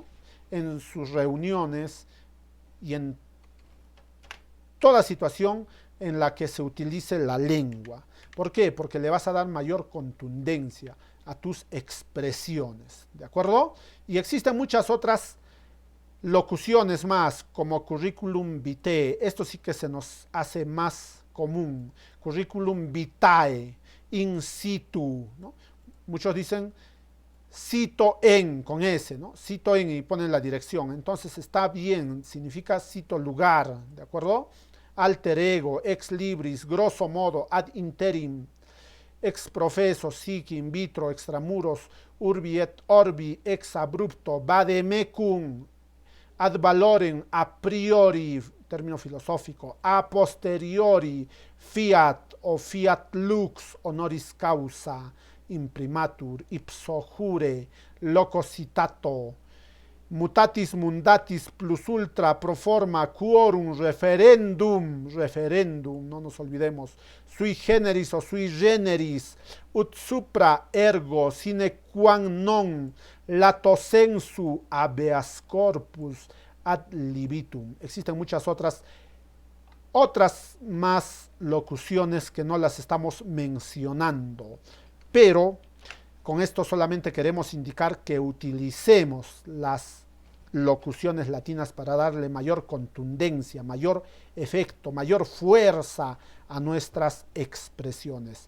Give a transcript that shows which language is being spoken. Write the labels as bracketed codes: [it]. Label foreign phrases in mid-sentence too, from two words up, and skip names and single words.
[es] En sus reuniones y en toda situación en la que se utilice la lengua. ¿Por qué? Porque le vas a dar mayor contundencia a tus expresiones, ¿de acuerdo? Y existen muchas otras locuciones más, como curriculum vitae. Esto sí que se nos hace más común. [la] Curriculum vitae, in situ, ¿no? [es] Muchos dicen cito en, con S, ¿no? Cito en y ponen la dirección. Entonces está bien, significa cito lugar, ¿de acuerdo? [la] Alter ego, ex libris, grosso modo, ad interim, ex profeso, sic in vitro, extramuros, urbi et orbi, ex abrupto, vademecum, ad valorem a priori, [es] término filosófico, [la] a posteriori, fiat o fiat lux honoris causa, imprimatur, ipso jure, loco citato, mutatis mundatis plus ultra pro forma quorum referendum, referendum, [es] no nos olvidemos, [la] sui generis o sui generis, ut supra ergo sine quam non lato sensu habeas corpus ad libitum. [es] Existen muchas otras más locuciones que no las estamos mencionando, pero con esto solamente queremos indicar que utilicemos las locuciones latinas para darle mayor contundencia, mayor efecto, mayor fuerza a nuestras expresiones.